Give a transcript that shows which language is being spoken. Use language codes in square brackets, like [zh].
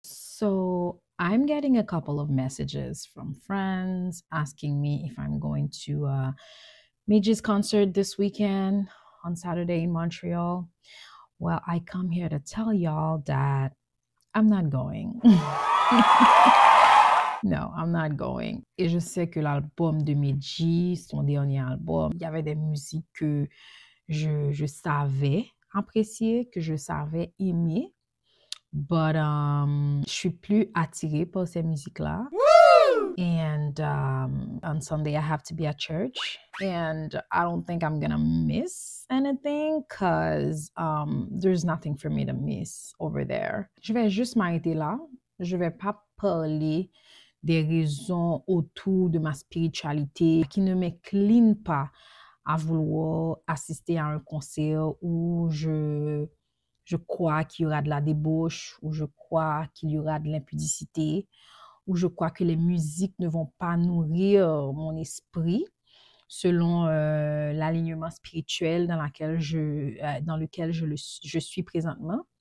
[en] So I'm getting a couple of messages from friends asking me if I'm going to Midge's concert this weekend on Saturday in Montreal. Well, I come here to tell y'all that I'm not going. Non, I'm not going. [fr] Et je sais que l'album de Midge, son dernier album, il y avait des musiques que je savais apprécier, que je savais aimer. But je suis plus attirée par ces musiques-là. [en] And on Sunday, I have to be at church. And I don't think I'm gonna miss anything because there's nothing for me to miss over there. [fr] Je vais juste m'arrêter là. Je vais pas parler des raisons autour de ma spiritualité qui ne m'inclinent pas à vouloir assister à un concert où je crois qu'il y aura de la débauche, où je crois qu'il y aura de l'impudicité, où je crois que les musiques ne vont pas nourrir mon esprit selon l'alignement spirituel dans lequel je suis présentement.